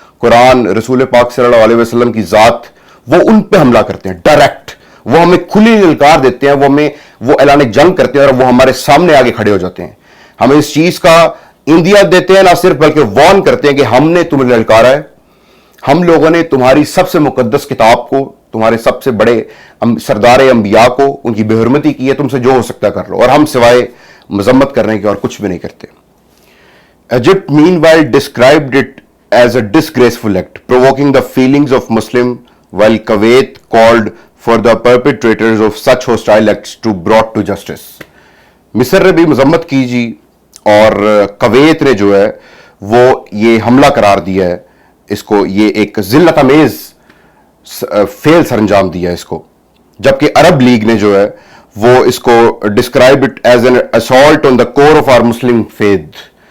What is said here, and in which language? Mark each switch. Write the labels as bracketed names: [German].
[Hindi] कुरान, रसूल पाक सल्लल्लाहु अलैहि वसल्लम की ज़ात, वो उन पे हमला करते हैं डायरेक्ट, वो हमें खुली ललकार देते हैं, वो ऐलान जंग करते हैं और वो हमारे सामने आगे खड़े हो जाते हैं, हमें इस चीज का इंदिया देते हैं, ना सिर्फ बल्कि वार्न करते हैं कि हमने तुम्हें ललकारा है, हम लोगों ने तुम्हारी सबसे मुकद्दस किताब को, तुम्हारे सबसे बड़े सरदार अंबिया को उनकी बेहुरमती की है, तुमसे जो हो सकता कर लो, और हम सिवाय मजम्मत करने के और कुछ भी नहीं करते। [English] Egypt meanwhile described it as a disgraceful act, provoking the feelings of Muslim, while Kuwait called for the perpetrators of such hostile acts to brought to justice. [Hindi] मिस्र ने भी मजम्मत की जी, और कुवैत ने जो है वो ये हमला करार दिया है इसको, ये एक जिल्लत अमेज फेल सरंजाम दिया है इसको, जबकि अरब लीग ने जो है वो इसको [English] Describe it as an assault on the core of our Muslim faith.